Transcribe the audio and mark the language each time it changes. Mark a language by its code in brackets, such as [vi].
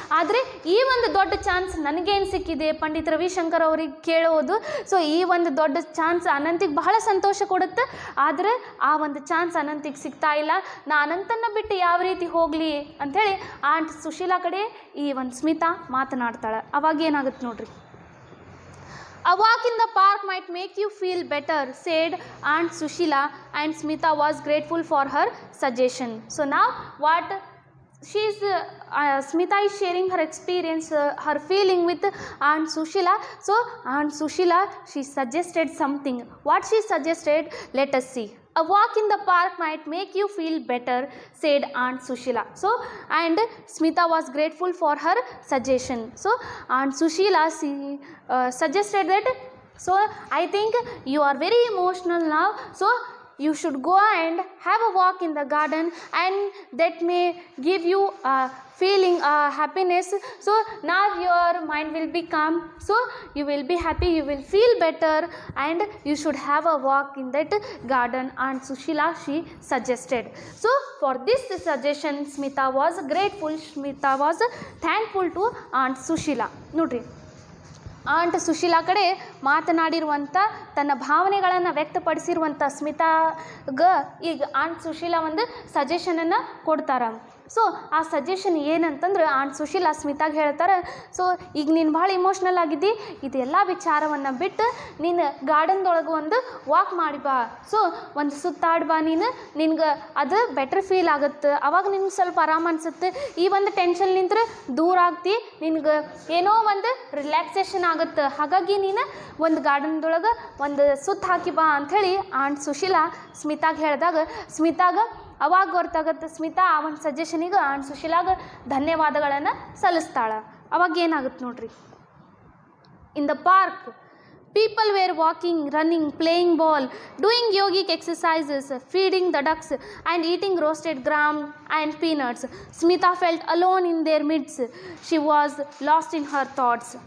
[kn] ಆದರೆ ಈ ಒಂದು ದೊಡ್ಡ ಚಾನ್ಸ್ ನನಗೇನು ಸಿಕ್ಕಿದೆ ಪಂಡಿತ್ ರವಿಶಂಕರ್ ಅವ್ರಿಗೆ ಕೇಳೋದು. ಸೊ ಈ ಒಂದು ದೊಡ್ಡ ಚಾನ್ಸ್ ಅನಂತಿಗೆ ಬಹಳ ಸಂತೋಷ ಕೊಡುತ್ತೆ. ಆದರೆ ಆ ಒಂದು ಚಾನ್ಸ್ ಅನಂತಿಗೆ ಸಿಗ್ತಾ ಇಲ್ಲ. ನಾ ಅನಂತನ ಬಿಟ್ಟು ಯಾವ ರೀತಿ ಹೋಗಲಿ ಅಂಥೇಳಿ ಆಂಟ್ ಸುಶೀಲಾ ಕಡೆ ಈ ಒಂದು ಸ್ಮಿತಾ ಮಾತನಾಡ್ತಾಳೆ. ಅವಾಗ ಏನಾಗುತ್ತೆ ನೋಡ್ರಿ. [en] A walk in the park might make you feel better, said Aunt Sushila, and Smita was grateful for her suggestion. So now what Smita is sharing her experience, her feeling with Aunt Sushila. So Aunt Sushila, she suggested something. What she suggested, let us see. A walk in the park might make you feel better, said Aunt Sushila. So, and Smita was grateful for her suggestion. So, Aunt Sushila suggested that, so I think you are very emotional now, so you should go and have a walk in the garden, and that may give you feeling happiness. So now your mind will be calm, so you will be happy, you will feel better, and you should have a walk in that garden. Aunt Sushila, she suggested. So for this suggestion Smita was grateful, Smita was thankful to Aunt Sushila. [kn] Nodri, ant Sushila ಕಡೆ ಮಾತನಾಡಿರುವಂಥ ತನ್ನ ಭಾವನೆಗಳನ್ನು ವ್ಯಕ್ತಪಡಿಸಿರುವಂಥ ಸ್ಮಿತಾಗೆ ಈಗ ant Sushila ಒಂದು ಸಜೆಷನನ್ನು ಕೊಡ್ತಾರೆ. So ಆ suggestion ಏನಂತಂದ್ರೆ ant Sushila ಸ್ಮಿತಾಗೆ ಹೇಳ್ತಾರೆ, so ಈಗ ನೀನು ಭಾಳ ಇಮೋಷ್ನಲ್ ಆಗಿದ್ದಿ, ಇದೆಲ್ಲ ವಿಚಾರವನ್ನು ಬಿಟ್ಟು ನೀನು ಗಾರ್ಡನ್ದೊಳಗೆ ಒಂದು ವಾಕ್ ಮಾಡಿ ಬಾ. ಸೊ ಒಂದು ಸುತ್ತಾಡಿ ಬಾ, ನಿನ್ಗೆ ಅದು ಬೆಟರ್ ಫೀಲ್ ಆಗುತ್ತೆ. ಅವಾಗ ನಿನ್ಗೆ ಸ್ವಲ್ಪ ಆರಾಮ ಅನಿಸುತ್ತೆ. ಈ ಒಂದು ಟೆನ್ಷನ್ ನಿಂತ್ರೆ ದೂರ ಆಗ್ತಿ, ನಿನ್ಗೆ ಏನೋ ಒಂದು ರಿಲ್ಯಾಕ್ಸೇಷನ್ ಆಗುತ್ತೆ. ಹಾಗಾಗಿ ನೀನು ಒಂದು ಗಾರ್ಡನ್ದೊಳಗೆ ಒಂದು ಸುತ್ತ ಹಾಕಿ ಬಾ ಅಂಥೇಳಿ ಆಂಟ್ ಸುಶೀಲಾ ಸ್ಮಿತಾಗೆ ಹೇಳಿದಾಗ ಸ್ಮಿತಾಗೆ ಅವಾಗ ಗೊತ್ತಾಗುತ್ತೆ. ಸ್ಮಿತಾ ಆ ಒಂದು ಸಜೆಷನಿಗೆ ಆಂಟ್ ಸುಶೀಲಾಗೆ ಧನ್ಯವಾದಗಳನ್ನು ಸಲ್ಲಿಸ್ತಾಳೆ. ಅವಾಗ ಏನಾಗುತ್ತೆ ನೋಡ್ರಿ. [en] In the park people were walking, running, playing ball, doing yogic exercises, feeding the ducks, and eating roasted gram and peanuts. Smita felt alone in their midst. She was lost in her thoughts.